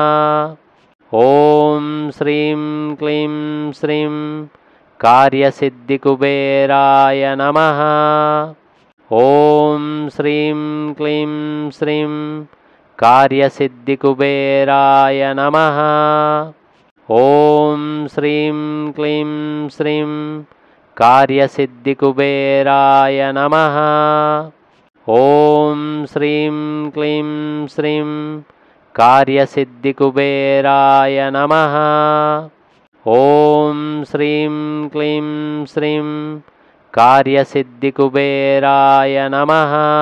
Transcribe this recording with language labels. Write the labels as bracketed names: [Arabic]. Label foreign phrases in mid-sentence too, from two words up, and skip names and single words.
[Sanskrit] ఓం శ్రీం క్లీం శ్రీం కార్యసిద్ధి కుబేరాయ నమః. ఓం శ్రీం క్లీం శ్రీం కార్యసిద్ధి కుబేరాయ నమః. ఓం శ్రీం క్లీం శ్రీం कार्यसिद्धिकुबेराय नमः। ॐ श्रीं क्लीं श्रीं कार्यसिद्धिकुबेराय नमः। ॐ श्रीं क्लीं श्रीं कार्यसिद्धिकुबेराय नमः।